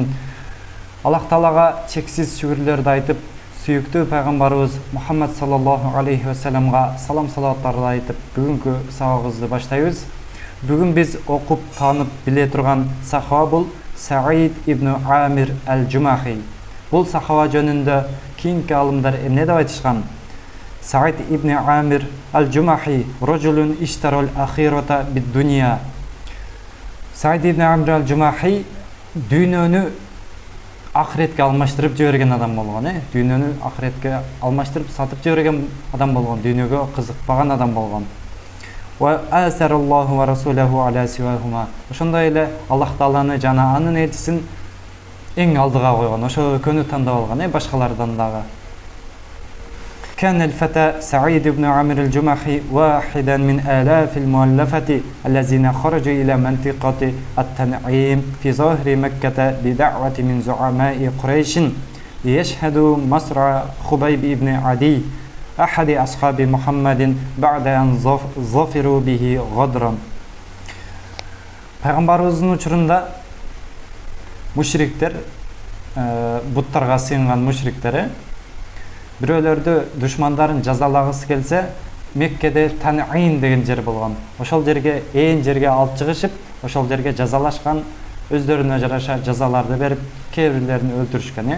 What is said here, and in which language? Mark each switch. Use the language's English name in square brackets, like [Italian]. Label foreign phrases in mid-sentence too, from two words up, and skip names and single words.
[Kyrgyz] Аллах Таалага чексиз шүгүрлөрдү айтып, сүйүктүү пайгамбарыбыз Мухаммад [Arabic] صلى الله عليه وسلم [Kyrgyz] салам салаваттарды айтып, бүгүнкү сабагыбызды баштайбыз. Бүгүн биз окуп, таанып, биле турган сахаба бул Саид ибн Амир аль-Жумахи. Бул сахаба жөнүндө кийинки алымдар эмне деп айтышкан? [Arabic] سعيد بن عامر الجمحي رجل اشترى الآخرة بالدنيا. [Kyrgyz] Саид ибн Амир аль-Жумахи дүйнөнү ахиретке алмаштырып жиберген адам болгон, дүйнөнү ахиретке алмаштырып сатып жиберген адам болгон, дүйнөгө кызыкпаган адам болгон. [Arabic] وآثر الله ورسوله على سواهما. [Kyrgyz] Ошондой эле Аллах Тааланы жана анын элчисин эң алдыга койгон, ошого көнү тандап алган, башкалардан дагы. [Arabic] كان الفتى سعيد بن عامر الجمحي واحدا من آلاف المؤلفة الذين خرجوا إلى منطقة التنعيم في ظاهر مكة بدعوة من زعماء قريش ليشهدوا مصرع خبيب بن عدي أحد أصحاب محمد بعد أن ظفروا به غدرا. [Kyrgyz] Пайгамбарыбыздын учурунда мушриктер, буттарга сыйынган мушриктер бирөөлөрдү душмандарын жазалагысы келсе, Меккеде Тан'ин деген жер болгон. Ошол жерге жерге алып чыгышып, ошол жерге жазалашкан, өздөрүнө жараша жазаларды берип, кээ бирлерин өлтүрүшкөн.